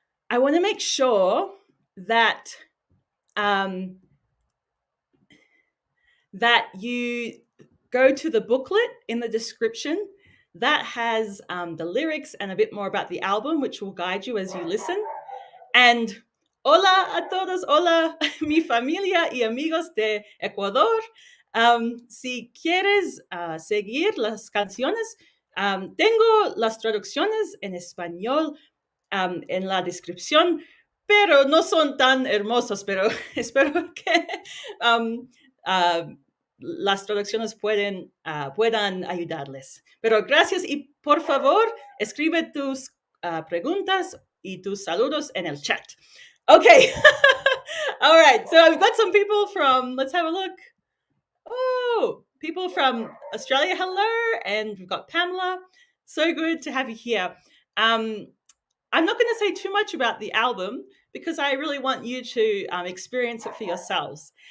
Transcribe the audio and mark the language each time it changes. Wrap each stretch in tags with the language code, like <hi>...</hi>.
<en>I want to make sure that that you go to the booklet in the description that has the lyrics and a bit more about the album, which will guide you as you listen.</en> <es>And hola a todos, hola mi familia y amigos de Ecuador. Si quieres seguir las canciones, tengo las traducciones en español en la descripción, pero no son tan hermosos, pero espero que las traducciones puedan ayudarles. Pero gracias y por favor, escribe tus preguntas y tus saludos en el chat.</es> <en>Okay. All right. So I've got some people from, let's have a look. Oh, people from Australia. Hello. And we've got Pamela. So good to have you here. I'm not going to say too much about the album because I really want you to experience it for yourselves.</en>